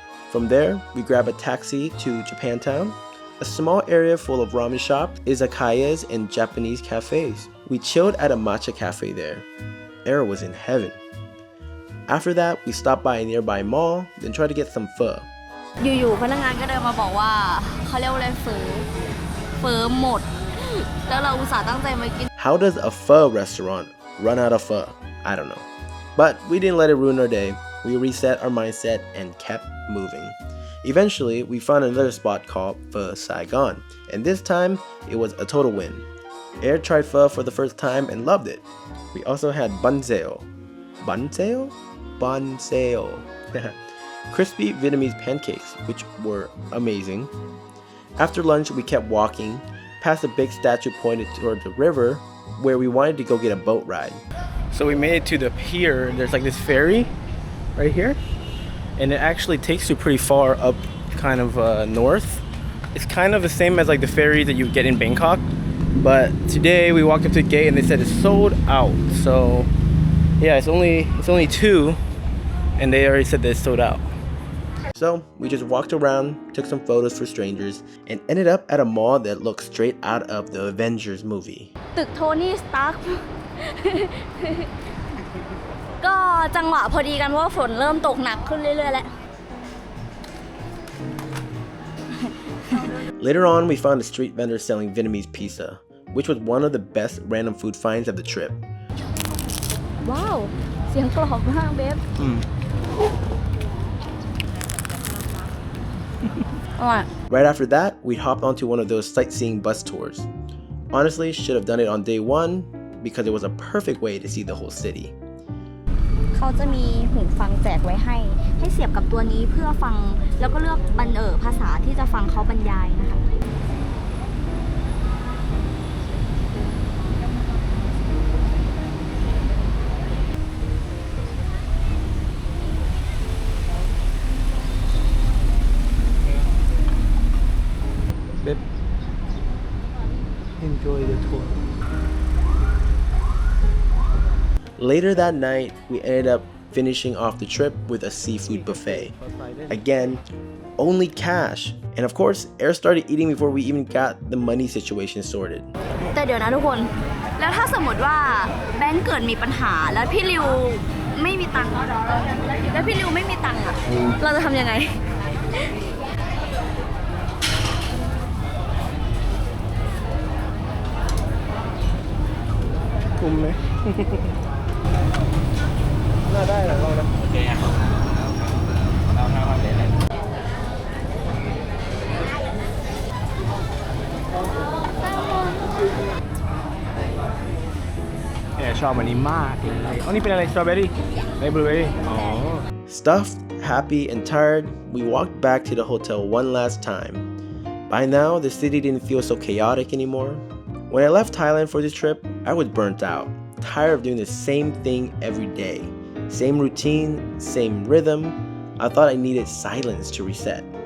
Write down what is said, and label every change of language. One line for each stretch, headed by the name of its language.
English: From there, we grabbed a taxi to Japantown, a small area full of ramen shops, izakayas, and Japanese cafes. We chilled at a matcha cafe there. Era was in heaven. After that, we stopped by a nearby mall, then tried to get some pho.
Thai: อยู่ๆพนักงานก็เดินมาบอกว่าเขาเรียกว่าอะไรเฝอหมดแล้วเราอุตส่าห์ตั้งใจมากิน
English: How does a pho restaurant run out of pho? I don't know. But we didn't let it ruin our day. We reset our mindset and kept moving. Eventually, we found another spot called Pho Saigon, and this time, it was a total win. Air tried pho for the first time and loved it. We also had bun seo. Bun seo? Bun seo. Crispy Vietnamese pancakes, which were amazing. After lunch, we kept walking, past a big statue pointed toward the river, where we wanted to go get a boat ride. So we made it to the pier. There's like this ferry right here, and it actually takes you pretty far up, kind of north. It's kind of the same as like the ferry that you get in Bangkok, but today we walked up to the gate and they said it's sold out. So yeah, it's only 2, and they already said that it's sold out. So we just walked around, took some photos for strangers, and ended up at a mall that looks straight out of the Avengers movie.
Thai: ตึกโทนี่สตาร์ค ก็จังหวะพอดีกันเพราะว่าฝนเริ่มตกหนักขึ้นเรื่อยๆแล้ว
English: Later on, we found a street vendor selling Vietnamese pizza, which was one of the best random food finds of the trip.
Thai: ว้าวเสียงกรอบมากเบฟ
English: Right after that, we hopped onto one of those sightseeing bus tours. Honestly, should have done it on day 1 because it was a perfect way to see the whole city.
Thai: เขาจะมีหูฟังแจกไว้ให้เสียบกับตัวนี้เพื่อฟังแล้วก็เลือกภาษาที่จะฟังเขาบรรยายนะคะ
English: Babe, enjoy the tour. Later that night, we ended up finishing off the trip with a seafood buffet. Again, only cash. And of course, Air started eating before we even got the money situation sorted.
Thai: แต่เดี๋ยวนะทุกคน แล้วถ้าสมมติว่าแบงค์เกิดมีปัญหาแล้วพี่ริวไม่มีตังค์แล้วพี่ริวไม่มีตังค์อะเราจะทำยังไง คุ้มไหม น่าได้หรอลองนะโอเคอ่ะเราทำเลยเนี่ยชอบอันนี้มากเลยอ๋อนี่เป็นอะไรสตรอเบอรี่ในบลูเบอรี่อ๋อ
English: Stuffed, happy, and tired, we walked back to the hotel one last time. By now, the city didn't feel so chaotic anymore. When I left Thailand for this trip, I was burnt out, tired of doing the same thing every day. Same routine, same rhythm. I thought I needed silence to reset.